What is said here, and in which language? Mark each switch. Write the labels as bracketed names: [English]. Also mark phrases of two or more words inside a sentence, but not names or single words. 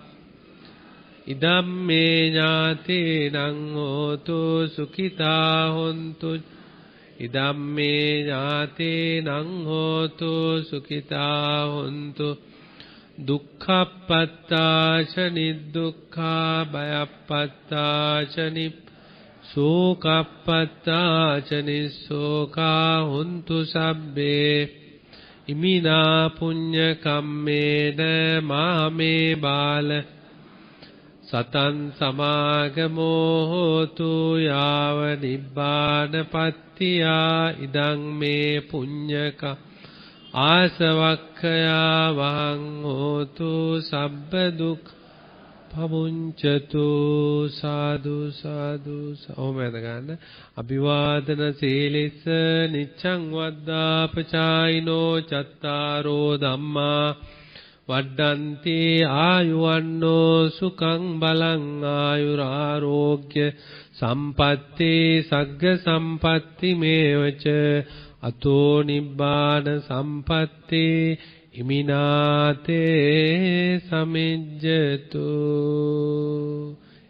[Pali] ඉදම්මේ ඥාතේනං හෝතු සුඛිතා හොන්තු ඉදම්මේ ඥාතේනං හෝතු සුඛිතා හොන්තු දුක්ඛප්පත්තාච නිදුක්ඛා භයප්පත්තාච සෝකප්පත්තාච නිස්සෝකා හොන්තු සබ්බේ ඉමිනා පුඤ්ඤ කම්මේන මාමේ බාල සතං සමාගමෝ හෝතු යාව නිබ්බානපත්තියා ඉදං මේ පුඤ්ඤක ආසවක්ඛයා වහං හෝතු සබ්බ දුක් පමුංචතු සාදු සාදු ඕමෙද ගන්න අභිවාදන සීලිස්ස නිච්ඡං වද්දාපචායිනෝ චත්තාරෝ ධම්මා වඩ්ඩන්ති ආයුවන්නෝ සුඛං බලං ආයුරාෝග්‍ය සම්පත්ති සග්ග සම්පත්ති මේවච අතෝ නිබ්බාන සම්පත්ති ඉමිනාතේ සමිජ්ජතු